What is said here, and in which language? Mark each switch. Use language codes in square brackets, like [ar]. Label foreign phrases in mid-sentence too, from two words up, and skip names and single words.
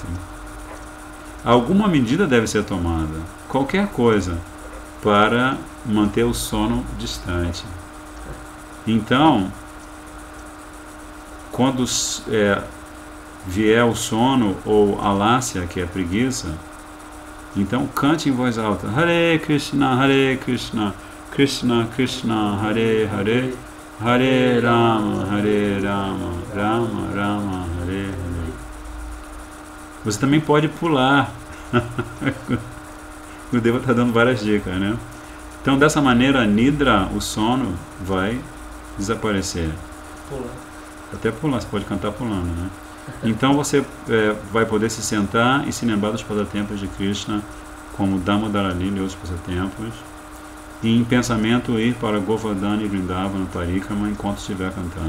[pt] Alguma medida deve ser tomada, qualquer coisa, para manter o sono distante. Então, quando vier o sono ou a lácia, que é a preguiça, então cante em voz alta: [sa] Hare Krishna, Krishna Krishna, Hare Hare, Hare Rama, Rama Rama, Hare Hare. [pt] Você também pode pular. O Deva está dando várias dicas, né? Então, dessa maneira, a Nidra, o sono, vai desaparecer. Pula. Até pular, você pode cantar pulando, né? Então você vai poder se sentar e se lembrar dos passatempos de Krishna, como Damodara Lila e outros passatempos, e em pensamento ir para Govardhana e Vrindavana, Parikama, enquanto estiver cantando.